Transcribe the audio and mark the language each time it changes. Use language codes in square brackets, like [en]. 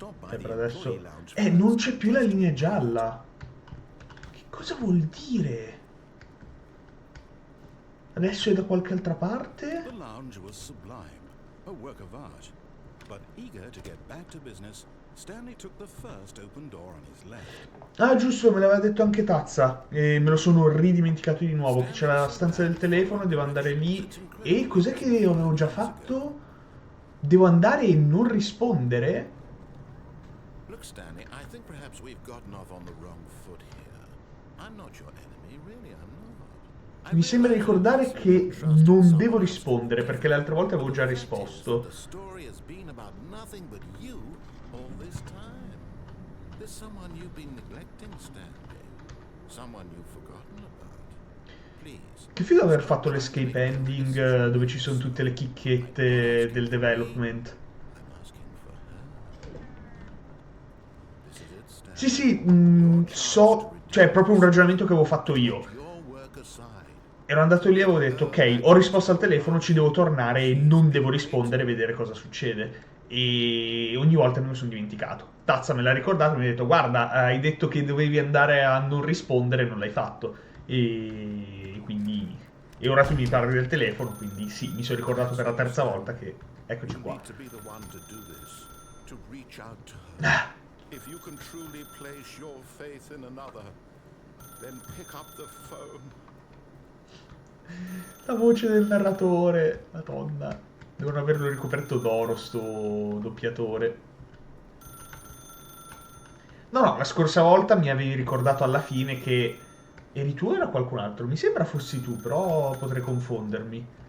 [it] E per adesso... non c'è più la linea gialla. Che cosa vuol dire? Adesso è da qualche altra parte? [en] The lounge was sublime, a work of art. But eager to get back to business, Stanley took the first open door on his left. [it] Ah, giusto, me l'aveva detto anche Tazza. E me lo sono ridimenticato di nuovo. Che c'era la stanza del telefono, devo andare lì. E cos'è che avevo già fatto? Devo andare e non rispondere? [en] Look, Stanley, I think perhaps we've gotten off on the wrong foot here. I'm not your enemy, really, I'm not. [it] Mi sembra ricordare che non devo rispondere perché le altre volte avevo già risposto. [en] The story has been about nothing but you all this time. There's someone you've been neglecting, Stanley. Someone you've forgotten about. Please. [it] Che figo aver fatto l'escape ending dove ci sono tutte le chicchette del development. [en] I'm asking for her. This is it, Stanley. [it] Sì, sì, so, cioè è proprio un ragionamento che avevo fatto io. [en] Your work aside. [it] Ero andato lì e avevo detto, ok, ho risposto al telefono, ci devo tornare e non devo rispondere e vedere cosa succede. E ogni volta me lo sono dimenticato. Tazza me l'ha ricordato e mi ha detto, guarda, hai detto che dovevi andare a non rispondere e non l'hai fatto. E quindi... E ora tu mi parli del telefono, quindi sì, mi sono ricordato per la terza volta che... Eccoci [en] You [it] qua. [en] need to be the one to do this, to reach out to her. If you can truly place your faith in another, then pick up the phone. [it] La voce del narratore, madonna. Devono averlo ricoperto d'oro sto doppiatore. No, no, la scorsa volta mi avevi ricordato alla fine che... Eri tu o era qualcun altro? Mi sembra fossi tu, però potrei confondermi.